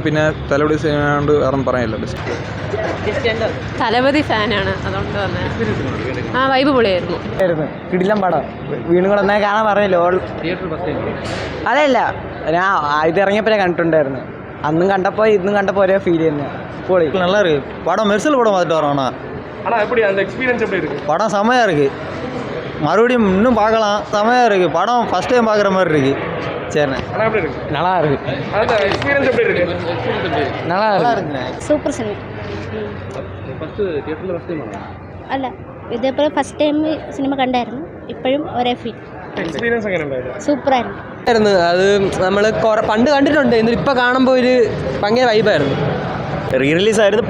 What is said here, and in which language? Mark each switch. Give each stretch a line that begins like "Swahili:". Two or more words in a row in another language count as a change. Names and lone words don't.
Malayalam: പിന്നെ തലപതി സിനിമ കൊണ്ട് വേറെ പറയാനില്ല, ബെസ്റ്റ്. തലപതി ഫാനാണ്, അതുകൊണ്ട് തന്നെ ആ വൈബ് പൊളിയായിരുന്നു. കിടിലം പടം. വീണ്ടും കൂടെ എന്നാൽ കാണാൻ പറഞ്ഞല്ലോ. അതല്ല, ഞാൻ ഇത് ഇറങ്ങിയപ്പോഴേ കണ്ടിട്ടുണ്ടായിരുന്നു. അന്നും കണ്ടപ്പോൾ ഇന്നും കണ്ടപ്പോൾ ഒരേ ഫീൽ തന്നെ. പൊളി,
Tamil: நல்லா இருக்கு படம். மெர்சல் படம் பார்த்துட்டு வரோம். ஆனால் எப்படி அந்த எக்ஸ்பீரியன்ஸ் எப்படி இருக்குது? படம் செம்மையாக இருக்குது. மறுபடியும் இன்னும் பார்க்கலாம். செம்மையாக இருக்குது படம்.
English: first time
Tamil: பார்க்குற மாதிரி இருக்குது. சரிண்ணே. நல்லா இருக்கு. நல்லா இருக்குண்ணே.
Malayalam: സൂപ്പർ സിനിമ. അല്ല, ഇതേപോലെ
English: first time
Malayalam: സിനിമ കണ്ടായിരുന്നു. ഇപ്പോഴും ഒരേ ഫീൽ. സൂപ്പറായിരുന്നു. അത് നമ്മൾ പണ്ട് കണ്ടിട്ടുണ്ട്, എന്നിട്ട് ഇപ്പം കാണുമ്പോൾ ഒരു ഭയങ്കര വൈബായിരുന്നു. റീ റിലീസായിരുന്നു.